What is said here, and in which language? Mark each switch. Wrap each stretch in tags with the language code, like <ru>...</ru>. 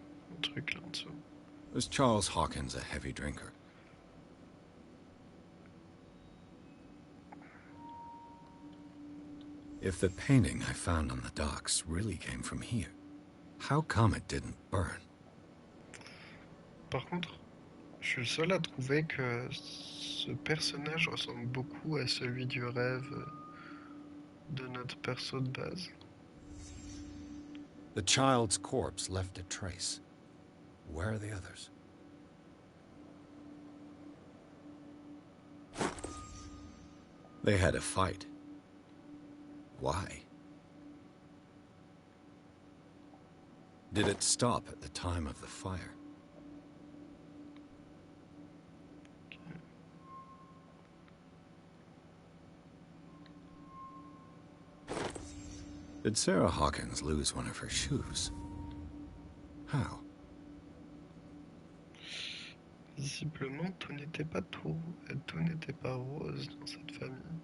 <fr>Un truc là en dessous.</fr> <en>Was Charles Hawkins a heavy drinker? If the painting I found on the docks really came from here, how come it didn't burn?</en> <fr>Par contre, je suis le seul à trouver que ce personnage ressemble beaucoup à celui du rêve de notre perso de base.</fr> <en>The child's corpse left a trace. Where are the others? They had a fight. Why? Did it stop at the time of the fire? Did Sarah Hawkins lose one of her shoes? How?</en> <fr>Visiblement, tout n'était pas rose dans cette famille.</fr>